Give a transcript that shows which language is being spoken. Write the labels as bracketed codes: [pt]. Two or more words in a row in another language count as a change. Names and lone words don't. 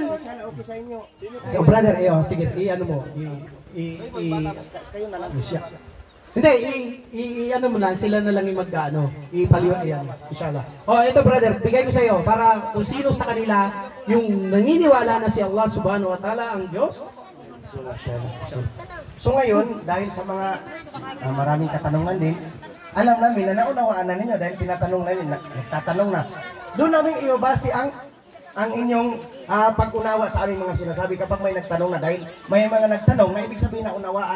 [tl] Okay sa inyo. [en] so brother, [tl] sige, ano mo, Kayo na lang. Hindi, ano mo lang, sila na lang yung mag-ano, ipaliwan yan, inshallah. Ito brother, bigay ko sa iyo para kung sino sa kanila yung naniniwala na si Allah [ar] سبحانه وتعالى [tl] ang Diyos. So ngayon, dahil sa mga maraming katanungan din, alam namin na naunawaan na ninyo dahil tinatanong na ninyo, nagtatanong na. Doon namin iobasi ang inyong pag-unawa sa aming mga sinasabi kapag may nagtanong na dahil may mga nagtanong na ibig sabihin na unawaan.